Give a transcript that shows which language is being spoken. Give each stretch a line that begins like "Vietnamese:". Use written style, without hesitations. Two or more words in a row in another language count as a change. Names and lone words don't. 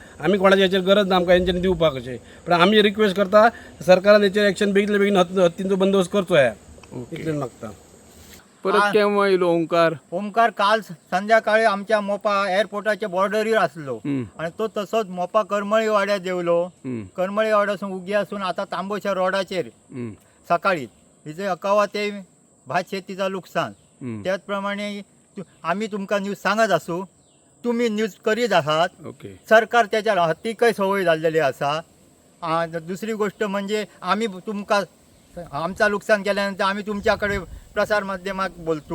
Konkani: आमी कोणाच्या हेचेर गरज ना आमकां हेंच्यांनी दिवपाक अशें. पण आमी रिक्वेस्ट करता सरकारान हेचेर एक्शन बेगीतल्या बेगीन हत्तींचो बंदोबस्त करचो आहे इतलें मागता. परत केव्हा येयलो ओंकार? ओमकार काल संध्याकाळी आमच्या मोपा एअरपोर्टाच्या बॉर्डरीर असलो आणि तो तसोच मोपा करमळी वाड्यात देवलो. करमळी वाड्यासून उग्यासून आता तांबोच्या रोडाचेर सकाळी हिचे 11 ते भात शेतीचा नुकसान.
Marathi: त्याचप्रमाणे आम्ही तुमकां न्यूज सांगत असू, तुम्ही न्यूज करीत आहात. ओके.
Konkani: सरकार त्याच्या हत्तीकय सवय झालेली असा.
Marathi: दुसरी गोष्ट म्हणजे आम्ही तुमका आमचा नुकसान केल्यानंतर आम्ही तुमच्याकडे प्रसार माध्यमात बोलतो.